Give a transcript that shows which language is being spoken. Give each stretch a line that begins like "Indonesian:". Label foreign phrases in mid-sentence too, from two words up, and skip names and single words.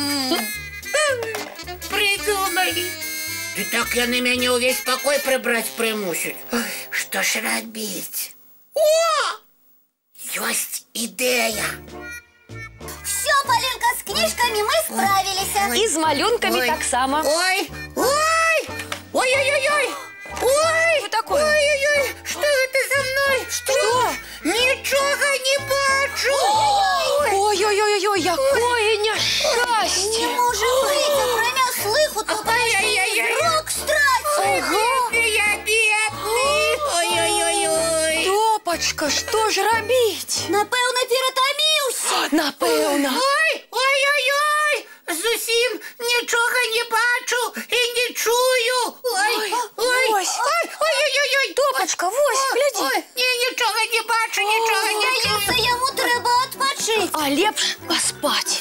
Belarusian: Придумалі. І так яны мяне ўвесь пакой прыбраць прымусяць. Што ж рабіць? О! Ёсць ідэя. Всё, Палінка, з кніжкамі мы справіліся. І з малюнкамі таксама. Ой, ой! Ой-ой-ой! Ой!
Russian: Что такое? Ой-ой-ой!
Belarusian: Што гэта за мной? Што? Нічога не бачу! Ой-ой-ой-ой, якое няшчасце! Не можа быць, акрамя слыху, то зрок страціў. Я бедны! Ой-ой-ой-ой! Топачка, што ж рабіць? Напэўна, ператаміўся.
Ukrainian: Напевно. Ой, зовсім нічого не бачу і не чую. Ось. Ой. Топочка, ось, гляди. Ой, ні, нічого не бачу, нічого не чую. Здається, йому треба відпочити. А лепш поспать.